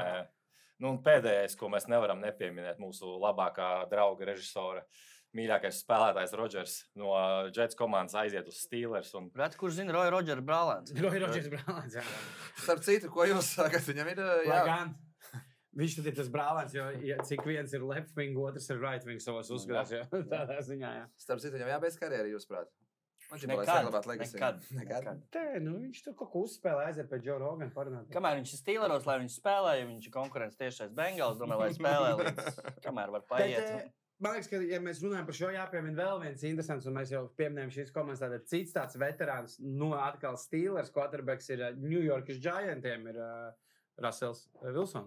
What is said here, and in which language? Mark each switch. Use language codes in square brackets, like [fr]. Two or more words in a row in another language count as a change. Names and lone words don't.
[lv] Nu, un pēdējais, ko mēs nevaram nepieminēt, mūsu labākā drauga režisora, mīļākais spēlētājs Rodžers no Jets komandas aiziet uz Steelers. Kurš zina Roy Rodžers Brālēns? Roy Rodžers Brālēns, jā. Starp citu, ko jūs sakat, viņam ir... Gan. Viņš tad ir tas Brālēns, jo cik viens ir [en] left wing, [lv] otrs ir [en] right wing [lv] savos uzskatās, jā. Tādā ziņā, jā. Starp citu, viņam jābeidz karjera, jūs prāt? Nekad. Viņš tur kaut ko uzspēlē, aiziet pie Joe Rogan parunāt. Kamēr viņš ir Steeleros, lai viņš spēlē, ja viņš ir konkurence tiešais Bengals, domāju, lai spēlē līdz, kamēr var paiet. Man liekas, ka, ja mēs runājam par šo, jāpiemina vēl viens interesants, un mēs jau pieminējam šīs komandas, tātad cits tāds veterāns, atkal Steelers, quarterbacks ir New Yorkas Giantiem, ir Russells Wilsons.